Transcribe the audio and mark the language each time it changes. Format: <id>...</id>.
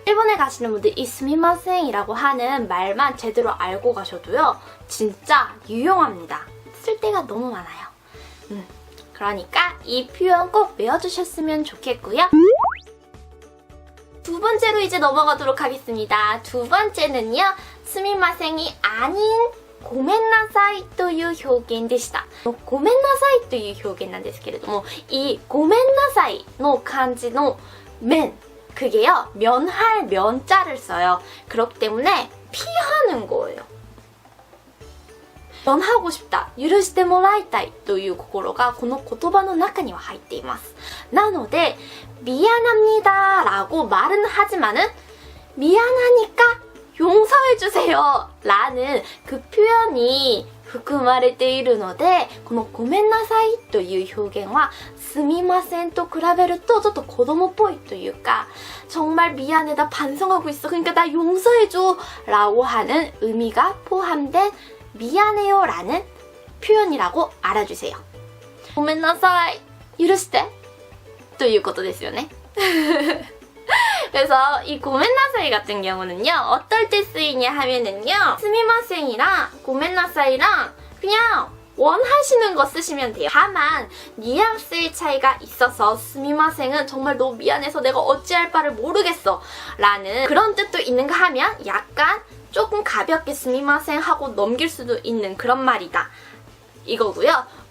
<ko>일본에 가시는 분들 이 すみません 이라고 하는 말만 제대로 알고 가셔도요, 진짜 유용합니다. 쓸 데가 너무 많아요. 그러니까 이 표현 꼭 외워주셨으면 좋겠고요. 두 번째로 이제 넘어가도록 하겠습니다. 두 번째는요, すみません이 아닌</ko> <ja>ごめんなさいという表現でした。ごめんなさいという表現なんですけれども、이ごめんなさいの漢字の면,</ja> <ko>그게요, 면할 면자를 써요. 그렇기 때문에 피하는 거예요. 면하고 싶다,</ko> <ja>許してもらいたいという心がこの言葉の中には入っています。なので</ja> <ko>미안합니다 라고 말은 하지만은 미안하니까 용서해주세요 라는 그 표현이</ko> <ja>含まれているので、このごめんなさいという表現はすみませんと比べるとちょっと子供っぽいというか</ja> <ko>정말 미안해 나 반성하고 있어 그러니까 나 용서해줘 라고 하는 의미가 포함된 미안해요 라는 표현이라고 알아주세요.</ko> <ja>ごめんなさい許してということですよね.</ja> <ko>그래서 이 고멘나사이 같은 경우는요 어떨 때 쓰이냐 하면은요 스미마센이랑 고멘나사이랑 그냥 원하시는 거 쓰시면 돼요. 다만 뉘앙스의 차이가 있어서 스미마센은 정말 너무 미안해서 내가 어찌할 바를 모르겠어 라는 그런 뜻도 있는가 하면 약간 조금 가볍게 스미마센 하고 넘길 수도 있는 그런 말이다 이거고요.</ko>